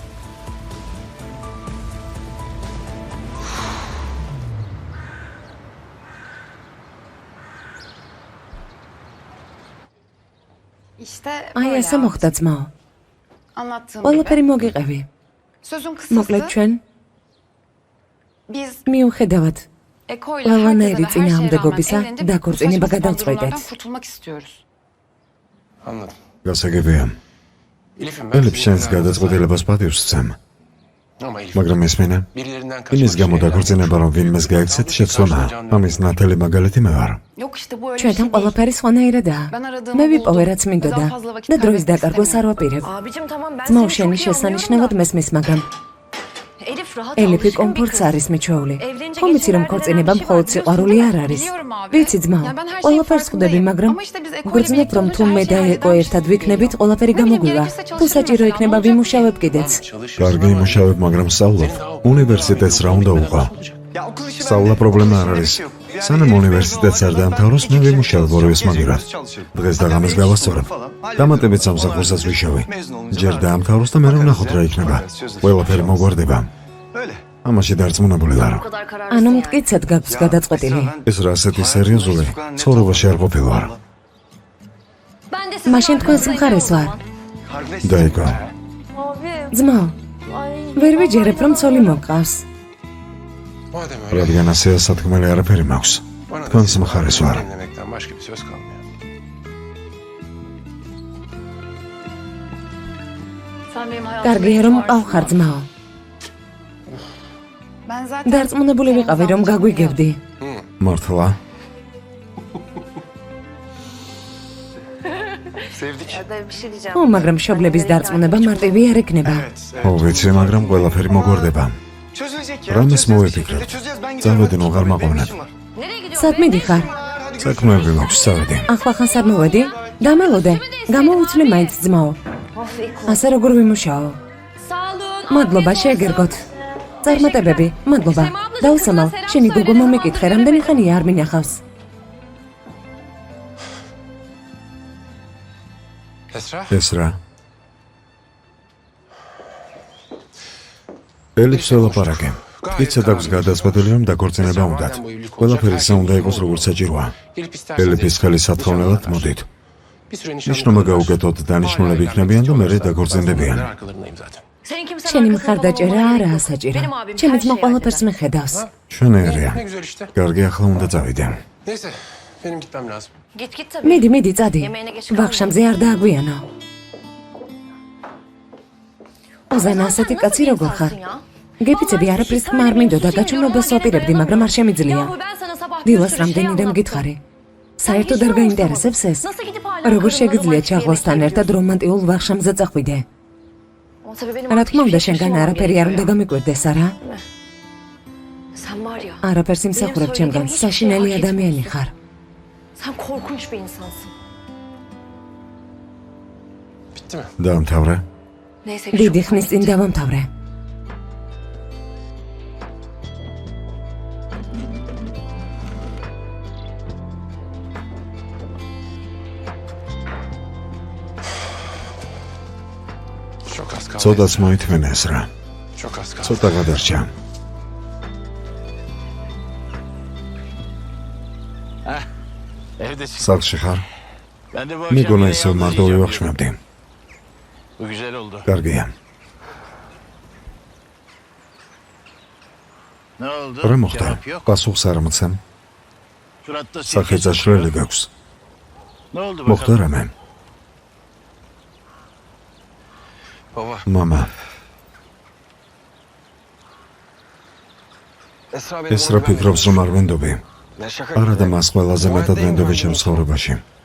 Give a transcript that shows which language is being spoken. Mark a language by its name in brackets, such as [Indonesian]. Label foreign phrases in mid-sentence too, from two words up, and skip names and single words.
[Turkish] İşte [Georgian] აი [Turkish] böyle [Georgian] ესე მოხდა ძმაო. [Turkish] anlattığım [Georgian] ყველაფერი [Turkish] gibi. [Georgian] მოგიყევი. [Turkish] Sözün [Georgian] მოკლედ [Turkish] kısası [Georgian] ჩვენ [Turkish] biz [Georgian] მიუხედავად [Turkish] Eko ile [Georgian] ყველანაირი [Turkish] herkese ve her şeye [Georgian] წინააღმდეგობისა, [Turkish] rağmen evlenip bu [Georgian] დაქორწინება [Turkish] saçma sapan [Georgian] გადავწყვეტეთ. [Turkish] durumlardan kurtulmak istiyoruz. Anladım. [Georgian] გასაგებია. [Turkish] Elif'im [Georgian] ელიფ შენს გადაწყვეტილებას პატივს ვცემ, [Turkish] Ama Elif. [Georgian] მაგრამ ესმინე, [Turkish] Birilerinden [Georgian] იმის გამო დაქორწინება რომ ვინმეს გაიქცეთ შეცდომა. ამის ნათელი მაგალითი მე ვარ. [Turkish] Yok işte bu öyle bir [Georgian] ჩვენთან [Turkish] şey değil. [Georgian] ყველაფერი სხვანაირადაა. [Turkish] Ben aradığımı [Georgian] მე [Turkish] buldum. [Georgian] ვიპოვე რაც მინდოდა [Turkish] Daha fazla vakit [Georgian] და დროის [Turkish] kaybetmek [Georgian] დაკარგვას არ [Turkish] istemiyorum. [Georgian] ვაპირებ. [Turkish] Abicim tamam ben [Georgian] ძმაო, [Turkish] seni [Georgian] შენი [Turkish] çok iyi [Georgian] შესანიშნავად [Turkish] anlıyorum [Georgian] მესმის, მაგრამ [Turkish] da. Elif rahat [Georgian] ელიფი [Turkish] alışkın bir [Georgian] კომფორტს [Turkish] kız. [Georgian] არის მიჩვეული. [Turkish] Evlenince [Georgian] ხომ იცი რომ [Turkish] geçenlerde [Georgian] ქორწინება [Turkish] denen bir şey [Georgian] მხოლოდ [Turkish] var, [Georgian] სიყვარული [Turkish] biliyorsun [Georgian] არ არის. [Turkish] Biliyorum abi. [Georgian] ვიცი ძმაო, [Turkish] Ya ben her şeyin [Georgian] ყველაფერს ხვდები, [Turkish] farkındayım. [Georgian] მაგრამ [Turkish] Ama işte biz Eko ile [Georgian] გვგრძნობ [Turkish] birlikte [Georgian] რომ [Turkish] olunca [Georgian] თუ [Turkish] her [Georgian] მე [Turkish] şey [Georgian] და [Turkish] halledermişiz [Georgian] ეკო ერთად [Turkish] gibi [Georgian] ვიქნებით, [Turkish] geliyor. [Georgian] ყველაფერი [Turkish] Ne bileyim, [Georgian] გამოგვივა. [Turkish] gerekirse [Georgian] თუ [Turkish] çalışırım [Georgian] საჭირო [Turkish] mesela, [Georgian] იქნება [Turkish] ne olacak? [Georgian] ვიმუშავებ კიდეც. კარგი იმუშავებ, მაგრამ სწავლობ. უნივერსიტეტს რა უნდა უყვა? [Turkish] Ya okul işi [Georgian] სწავლა პრობლემა არ არის. სანამ უნივერსიტეტს არ დაამთავროს, მე ვიმუშავებ ორივეს მაგირად. დღეს და ღამეს გავასწორებ. დამატებით სამსახურსაც ვიშოვე. ჯერ დაამთავროს და მე ვნახოთ რა იქნება. ყველაფერი მოგვარდება. [Turkish] Öyle. [Georgian] ამაში დარწმუნებული ვარ. [Turkish] Bu kadar kararsız [Georgian] ანუ [Turkish] yani. [Georgian] მტკიცად გაქვს გადაწყვეტილი. ეს რა ასეთი სერიოზული ცხოვრებაში არ ყოფილვარ. [Turkish] Ben de sizin [Georgian] მაშინ თქვენს [Turkish] arkanızdayım [Georgian] მხარეს [Turkish] o [Georgian] ვარ. [Turkish] zaman. Kardeş. [Georgian] დაიკო. [Turkish] Abi. [Georgian] ძმაო, [Turkish] Ay. [Georgian] ვერ ვიჯერებ რომ ცოლი მოგყავს. [Turkish] Madem öyle. [Georgian] რადგან ასეა სათქმელი არაფერი მაქვს. [Turkish] Bana da [Georgian] თქვენს [Turkish] sizin [Georgian] მხარეს ვარ. [Turkish] dinlemekten başka bir söz kalmıyor. Sen benim hayatımda [Georgian] კარგია [Turkish] hiç [Georgian] რომ [Turkish] varsın. [Georgian] მყავხარ ძმაო. [Turkish] Ben zaten [Georgian] დარწმუნებული ვიყავი რომ გაგვიგებდი. მართლა? [Turkish] Sevdik. Ya da bir şey diyeceğim. [Georgian] ო, მაგრამ მშობლების დარწმუნება მარტივი არ ექნება. ო, ვიცი, მაგრამ ყველაფერი მოგვარდება. [Turkish] Çözülecek ya. Ramiz Çözeceğiz bir muvafık. şekilde çözeceğiz. Ben Zahvedin, gidiyorum. oğar Benim maqonet. işim var. Nereye gidiyorsun? [Georgian] სად მიდიხარ? საქმეები მაქვს, წავედი. ახლა ხან სად მოვედი? დამელოდე. გამოვიცვლი მაინც ძმაო. [Turkish] Of Eko. [Georgian] ასე როგორ ვიმუშაო? [Turkish] Sağ olun. [Georgian] მადლობა, შეეგერგოთ. წარმატებები, მადლობა. დაუსამალ, შენი გოგო მომიკითხე, რამდენი ხანია არ მინახავს. [Turkish] Esra. [Georgian] ეს რა? ელიფს ველაპარაკე. მტკიცად აქვს გადაწყვეტილი რომ დაქორწინება უნდათ. ყველაფერი ისე უნდა იყოს როგორც საჭიროა. [Turkish] Elif istersen [Georgian] ელიფის ხელის სათხოვნელად მოდით. [Turkish] bir süre [Georgian] ნიშნობა გაუკეთოთ, დანიშნულები იქნებიან და მერე დაქორწინდებიან. [Turkish] arkalarındayım zaten. Senin kimsenin [Georgian] შენი [Turkish] arkasında [Georgian] მხარდაჭერა [Turkish] olmana [Georgian] არაა [Turkish] gerek yok. [Georgian] საჭირო. [Turkish] Benim abim [Georgian] ჩემი [Turkish] her [Georgian] ძმა [Turkish] şeyi [Georgian] ყველაფერს მიხედავს. ჩვენერია. [Turkish] Ne güzel işte. [Georgian] კარგი, ახლა უნდა წავიდე. [Turkish] Neyse. Benim gitmem lazım. Git tabii. [Georgian] მიდი, წადი. ვახშამზე არ დააგვიანო. ოზან ასეთი კაცი როგორ ხარ? გეფიცები არაფრის თქმა არ მინდოდა, გაჩვენებას ვაპირებდი, მაგრამ არ შემიძლია. [Turkish] Yahu ben sana sabah [Georgian] დილას რამდენიმე მგითხარი. საერთოდ არ გაინტერესებს ეს? [Turkish] Nasıl gidip hala [Georgian] როგორ [Turkish] karımla [Georgian] შეგიძლია [Turkish] romantik [Georgian] ჩაღლასთან [Turkish] yemek [Georgian] ერთად რომანტიულ ვახშამზე წახვიდე? [Turkish] yemek? O tabii benim [Georgian] რა [Turkish] artık [Georgian] თქმა უნდა, [Turkish] hiçbir [Georgian] შენგან [Turkish] şey [Georgian] არაფერი არ უნდა [Turkish] olmam [Georgian] გამიკვირდეს, არა? [Turkish] gerekiyor. Sen var ya, [Georgian] არაფერს იმსახურებ ჩემგან, საშინელი ადამიანი ხარ. [Turkish] sen korkunç bir insansın. Bitti mi? [Georgian] დაამთავრე. [Turkish] Neyse ki [Georgian] დიდი [Turkish] çok [Georgian] ხნის წინ დავამთავრე. [Turkish] Çok az kaldı. [Georgian] ცოტაც მოითმენეს რა. [Turkish] Çok az kaldı. [Georgian] ცოტა გადარჩა. [Turkish] Evdesin. [Georgian] სახლში ხარ? [Turkish] Ben de bu akşam [Georgian] მეგონა [Turkish] yine [Georgian] ისევ [Turkish] yalnız [Georgian] მარტო [Turkish] yiyeceğim [Georgian] ვივახშმებდი. [Turkish] diyorum. Bu güzel oldu. [Georgian] კარგია. [Turkish] Ne oldu? [Georgian] რა მოხდა? [Turkish] Cevap yok. [Georgian] პასუხს არ მოცემ. [Turkish] Suratta [Georgian] სახე [Turkish] sirke [Georgian] წაშლელი [Turkish] tutuyor. [Georgian] გაქვს. [Turkish] Ne oldu [Georgian] მოხდა [Turkish] bakalım? [Georgian] რამე? [Turkish] Baba, [Georgian] მამა, [Turkish] Esra benim [Georgian] ეს რა ფიქრობს რომ არ ვენდობი? [Turkish] Ben şaka [Georgian] არა და [Turkish] yapıyorum. [Georgian] მას ყველაზე მეტად ვენდობი ჩემს ცხოვრებაში.